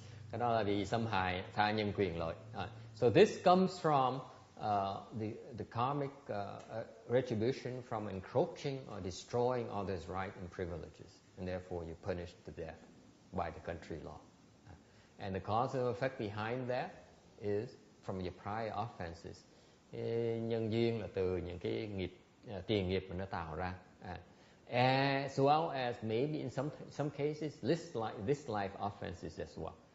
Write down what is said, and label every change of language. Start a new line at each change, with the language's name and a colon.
Vietnamese: Cái đó là vì xâm hại tha nhân quyền lợi.
English: So this comes from the karmic retribution from encroaching or destroying others' rights and privileges, and therefore you're punished to death by the country law. And the cause and effect behind that is from your prior offenses.
Vietnamese: Nhân duyên là từ những cái nghiệp tiền nghiệp mà nó tạo ra.
English: As well as maybe in some cases this life offenses as well.